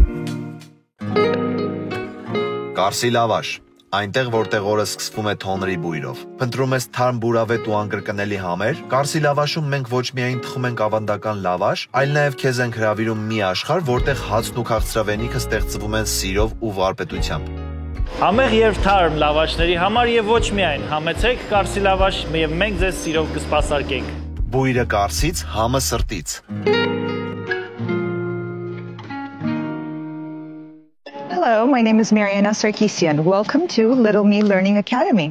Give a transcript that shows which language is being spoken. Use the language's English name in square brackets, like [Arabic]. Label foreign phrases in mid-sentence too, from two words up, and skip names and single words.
[Armenian] Կարսի լավաշ, այնտեղ որտեղ օրը սկսվում է թոնրի բույրով։ Փնտրում ես թարմ բուրավետ ու անկրկնելի համեր, Կարսի լավաշում մենք ոչ միայն թխում ենք ավանդական լավաշ, այլ նաև քեզ ենք հրավիրում մի աշխարհ, որտեղ հացն ու քաղցրավենիքը ստեղծվում են սիրով ու վարպետությամբ։ Համեղ եւ թարմ լավաշների համար եւ ոչ միայն, համեցեք Կարսի լավաշ եւ մենք ձեզ սիրով կսպասարկենք։ Բույրը Կարսից, համը սրտից։ [English] Hello, my name is Mariana Sarkisian. Welcome to Little Me Learning Academy.